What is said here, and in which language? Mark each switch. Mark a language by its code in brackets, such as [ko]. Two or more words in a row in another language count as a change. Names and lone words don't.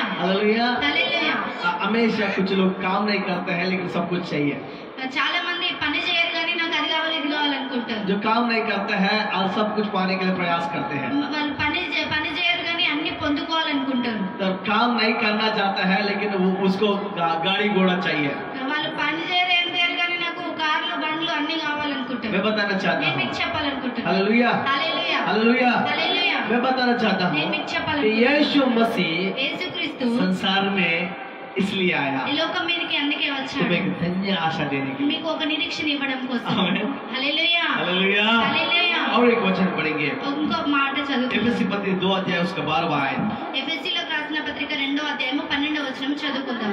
[hi] हालेलुया. [te] హల్లెలూయా. [hi] हमेशा कुछ लोग काम नहीं करते हैं लेकिन सब कुछ चाहिए. [te] చాలా మంది పని చేయరు కానీ నాకు అది కావాలి ఇది కావాలనుకుంటారు. [hi] जो काम नहीं करते हैं और सब कुछ पाने के लिए प्रयास करते हैं. [te] వాళ్ళు పని చేయరు కానీ అన్ని పొందుకోవాలనుకుంటారు. [hi] तो काम नहीं करना चाहता है लेकिन वो उसको गाड़ी घोड़ा चाहिए. [te] వాళ్ళు పని చేయరు ఏం చేయరు కానీ నాకు కార్లు బండ్లు అన్ని కావాలనుకుంటారు. [hi] मैं बताना चाहता [te] నేను [hi] हूँ [te] మీకు చెప్పాలనుకుంటున్నాను. [hi] हालेलुया. [te] హల్లెలూయా. [hi] हालेलुया. [te] హల్లెలూయా. [hi] मैं बताना चाहता हूँ [te] నేను మీకు [hi] कि [te] చెప్పాలనుకుంటున్నాను. [hi] यीशु मसीह [te] యేసుక్రీస్తు [hi] संसार में इसलिए आया [te] ఈ లోకం మీదకి అందుకే వచ్చాడు. [hi] तुम्हें एक धन्य आशा देने के लिए. [te] మీకు ఒక నిరీక్షణ ఇవ్వడం కోసం. [hi] आमीन. [te] హల్లెలూయా. [hi] हालेलुया. [te] హల్లెలూయా. [hi] और एक वचन पढ़ेंगे [te] ఇంకో మాట చదువుతాం. [hi] एफएससी पत्री 2 अध्याय उसका 12वां आयत. [te] ఎఫెసీయులకు రాసిన పత్రిక 2వ అధ్యాయము 12వ వచనం చదువుకుందాం.